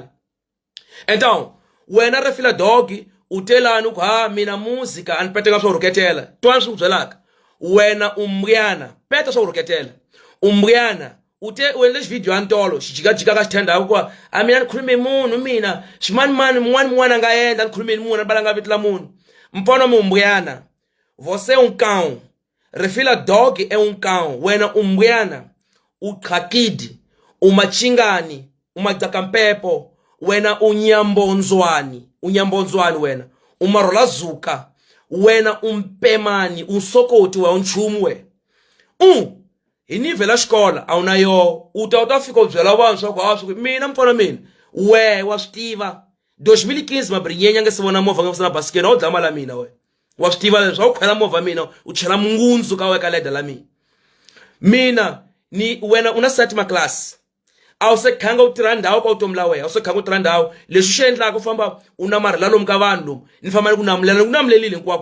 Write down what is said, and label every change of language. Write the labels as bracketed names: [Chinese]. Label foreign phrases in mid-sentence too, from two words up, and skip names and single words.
[Tsonga] Então wena refila dog utelani ku mina música anipeteka swo ruketela twana swi byelaka wena umryana peta swo ruketela umryana ute wele video antolo xijikajika ka xitenda kwa amina nikhulume munhu mina ximani mwana nga yenda nikhulume munhu balanga vitla munhu mpona mumbuyana [Portuguese] você cão [Tsonga] refila dog cão wena umbuyana uqhakidi umachingani umadzakamphepo wena unyambonzwani wena umarola zuka wena umpemani unsokoti wa unchumu we inivela xikola awunayo utafika ubyela vanhu swa ku mina mpfana mina we wa swi tiva 2015 mabrinyenye nge sibona mova nge sina basket no dlama la mina we wa stiva swa khwela mova mina u chela mungunzu ka we ka leda la mina ni wena una Satima class awu sekhanga utirha ndhawu ka utomi la we awu sekhanga utirha ndhawu leswi swi endlaka ku famba una marhela lomu ka vanhu lomu ni famba ni kunamulelile hinkwako